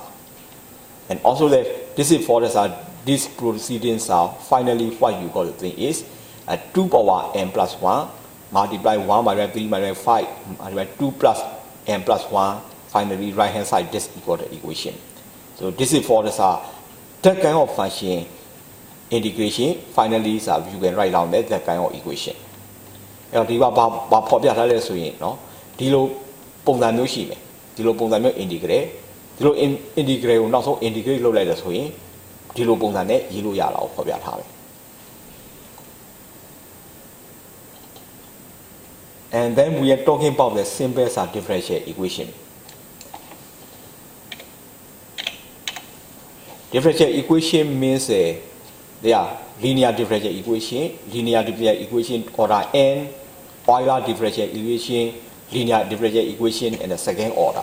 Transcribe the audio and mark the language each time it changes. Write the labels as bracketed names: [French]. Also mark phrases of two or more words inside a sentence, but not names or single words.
[English] And also that this is for these proceedings finally what you got to think is 2 power n plus 1 multiply 1 by 3 by 5 multiply 2 plus n plus 1 finally right hand side this equal the equation. So this is for that kind of function integration finally you can write down that kind of equation. [Burmese] အဲ့တော့ဒီဘာဖော်ပြထားလဲဆိုရင်เนาะဒီလိုပုံစံမျိုးရှိမယ်ဒီလိုပုံစံမျိုး integrate ဒီလို integrate ကိုနောက်ဆုံး integrate လုပ်လိုက်တယ်ဆိုရင်ဒီလိုပုံစံနဲ့ရေးလို့ရတာကိုဖော်ပြထားတယ် [English] And then we are talking about the simple differential equation. Differential equation means they are linear differential equation order n, Euler differential equation, linear differential equation, and the second order.